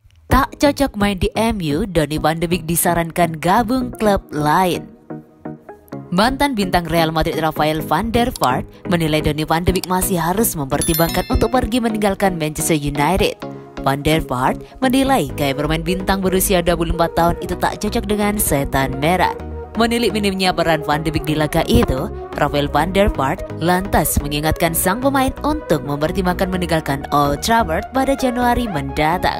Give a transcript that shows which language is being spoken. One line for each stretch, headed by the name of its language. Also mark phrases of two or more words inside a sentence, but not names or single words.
Indonesian: Tak cocok main di MU, Donny van de Beek disarankan gabung klub lain. Mantan bintang Real Madrid Rafael van der Vaart menilai Donny van de Beek masih harus mempertimbangkan untuk pergi meninggalkan Manchester United. Van der Vaart menilai gaya bermain bintang berusia 24 tahun itu tak cocok dengan setan merah. Menilik minimnya peran Van de Beek di laga itu, Rafael van der Vaart lantas mengingatkan sang pemain untuk mempertimbangkan meninggalkan Old Trafford pada Januari mendatang.